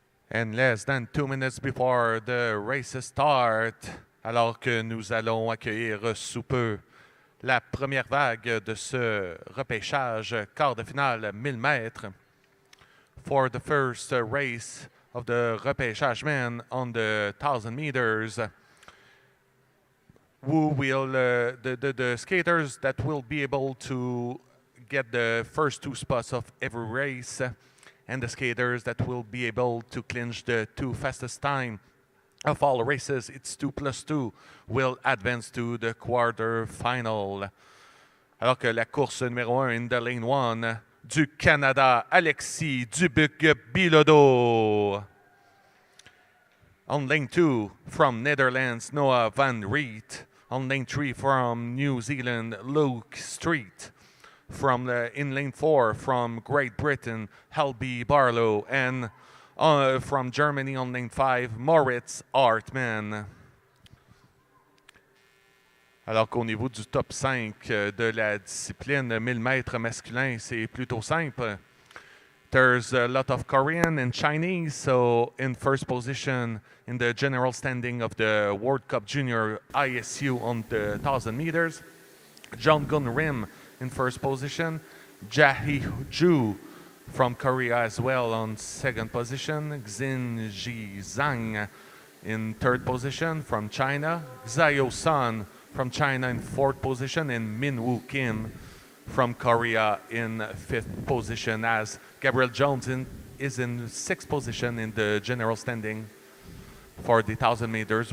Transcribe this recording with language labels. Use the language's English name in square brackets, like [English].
[English] And less than 2 minutes before the race start, [French] alors que nous allons accueillir sous peu la première vague de ce repêchage quart de finale 1000 mètres. [English] For the first race of the repêchage men on the 1000 meters, who will the skaters that will be able to get the first 2 spots of every race, and the skaters that will be able to clinch the 2 fastest time of all races, it's 2+2, will advance to the quarterfinal. [French] Alors que la course numéro 1 [English] in the lane 1 [French] du Canada, Alexis Dubuc-Bilodeau. [English] On lane 2 from Netherlands, Noah Van Riet. On lane 3 from New Zealand, Luke Street. In lane 4 from Great Britain, Helby Barlow, and from Germany on lane 5, Moritz Hartmann. [French] Alors qu'au niveau du top 5 de la discipline 1000 mètres masculin, c'est plutôt simple. [English] There's a lot of Korean and Chinese, so in first position in the general standing of the World Cup Junior ISU on the 1000 meters, John Gun Rim in first position, Jae Ju from Korea as well on second position, Xin Ji Zhang in third position from China, Xiao Sun from China in fourth position, and Min Woo Kim from Korea in fifth position, as Gabriel Jones is in sixth position in the general standing for the 1000 meters.